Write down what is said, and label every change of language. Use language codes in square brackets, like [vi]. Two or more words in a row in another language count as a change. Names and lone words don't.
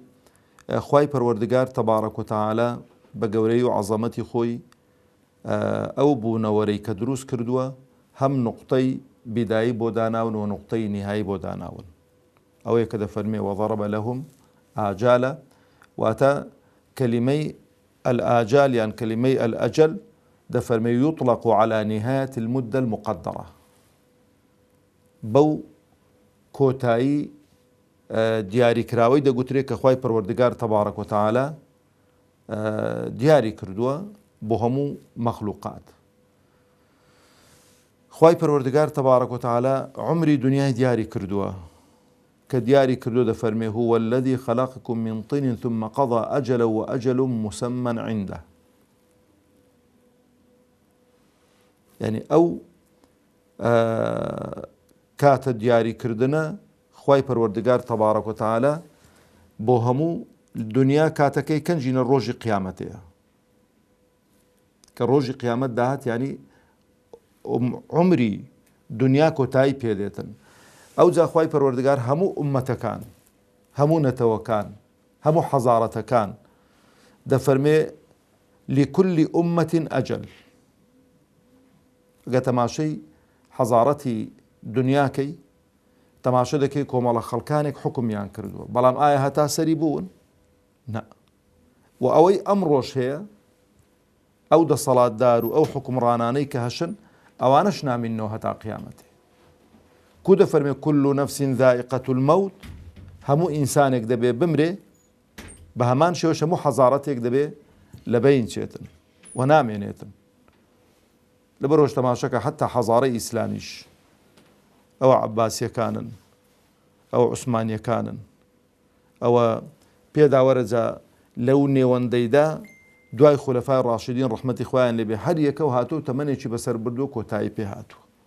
[ckb] خوای پەروەردگار تەبارەک و تەعالا بە گەورەی و عەزەمەتی خۆی ئەو بوونەوەرەی کە دروست کردووە هەم نوقتەی بیدایی بۆ داناون و نوقتەی نهایی بۆ داناون. ئەوەیە کە دەفەرمێ [ar] وەضەرەبە لەهم ئاجالە [ckb] واتە کەلیمەی الآجال یان کەلیمەی الأجل دەفەرمێ [ar] يطلق على نهاية المدة المقدرة. [ckb] بەو کۆتایی دیاریکراوەی دەگوترێت کە خوای پەروەردگار تەبارەک و تەعالا دیاری کردووە بۆ هەموو مەخلوقات. خوای پەروەردگار تەبارەک و تەعالا عمری دنیای دیاری کردووە کە دیاری کردووە دەفەرمێ [ar] هو الذي خلقكم من طين ثم قضى أجلا وأجل مسمى عنده. [ckb] يعني ئەو کاتە دیاریکردنە خوای پەروەردگار تەبارەک و تەعالا بۆ هەموو دنیا کاتەکەی کەنجینە ڕۆژی قیامەتەیە کە ڕۆژی قیامەت داهات، یعنی عمری دنیا کۆتایی پێدێتن. ئەو جا خوای پەروەردگار هەموو ئومەتەکان، هەموو نەتەوەکان، هەموو حەزارەتەکان دەفەرمێ [ar] لكل أمة أجل. [ckb] ئەگە تەماشەی حەزارەتی دنیاکەی تەماشە دەکەی کۆمەڵە خەڵکانێک حکمیان کردووە، بەڵام ئایا هەتا سەری بوون؟ نە. و ئەوەی ئەمڕۆژ هەیە ئەو دەسەڵاتدار و ئەو حکمڕانانەی کە هەشن ئەوانەش نامینەوە هەتا قیامەتێ. کو دەفەرمێ [ar] كل نفس ذائقة الموت، [ckb] هەموو ئینسانێک دەبێ بمرێ، بە هەمان شێوەش هەموو حەزارەتێک دەبێ لە بەین چێتن و نامێنێتن. لەبەرەوەش تەماشەکە حتا حەزارەی ئیسلامیش ئەوە عەباسیەکانن، ئەوە عوسمانیەکانن، ئەوە پێداوەرەجا لەو نێوەندەیدا دوای خولەفای ڕاشدین ڕەحمەتی خوایان لێبێ هەر یەکە و هاتوو تەمەنێکی بەسەر بردووە کۆتایی پێ هاتووە.